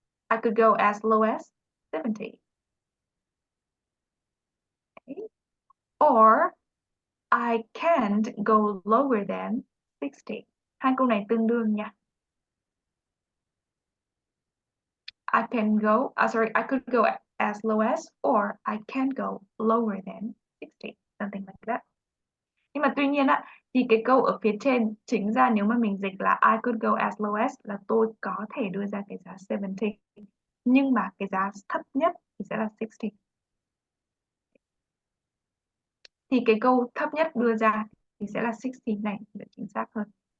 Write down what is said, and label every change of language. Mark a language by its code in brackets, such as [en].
[en] I could go as low as 70. Okay. Or I can't go lower than 60. [vi] Hai câu này tương đương nha. [en] I could go as low as, or I can't go lower than 60, something like that. [vi] Nhưng mà tuy nhiên thì cái câu ở phía trên chính ra nếu mà mình dịch là [en] I could go as low as [vi] là tôi có thể đưa ra cái giá 70. Nhưng mà cái giá thấp nhất thì sẽ là 60. Thì cái câu thấp nhất đưa ra thì sẽ là 60 này để chính xác hơn.